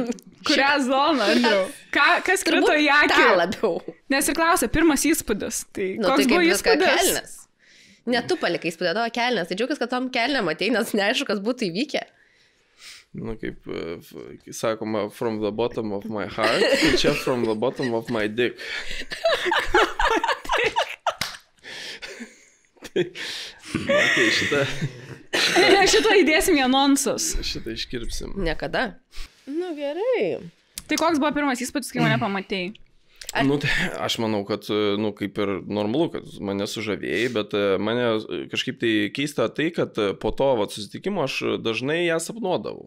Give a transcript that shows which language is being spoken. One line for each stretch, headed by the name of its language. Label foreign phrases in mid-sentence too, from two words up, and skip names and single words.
Lithuanian: Kurią zoną, Andriau? Kas krito į akį? Tą labiau. Nes ir klausia, pirmas įspūdis. Tai koks buvo įspūdis? Ne tu palikai įspūdį, tavo kelnes. Tai džiaugiuosi, kad tom kelnėm atei, nes neaišku, kas būtų įvykę. Kaip sakoma,
English: from the bottom of my heart,
Lithuanian: tai čia
English: from the bottom of my dick.
Lithuanian: Tai šitą įdėsim į anonsus. Šitą iškirpsim. Niekada. Gerai. Tai koks buvo pirmas įspūdis, kai mane pamatėjai? Tai aš manau, kad, kaip ir normalu, kad mane sužavėjai, bet mane kažkaip tai keista tai, kad po to susitikimo aš dažnai ją sapnuodavau.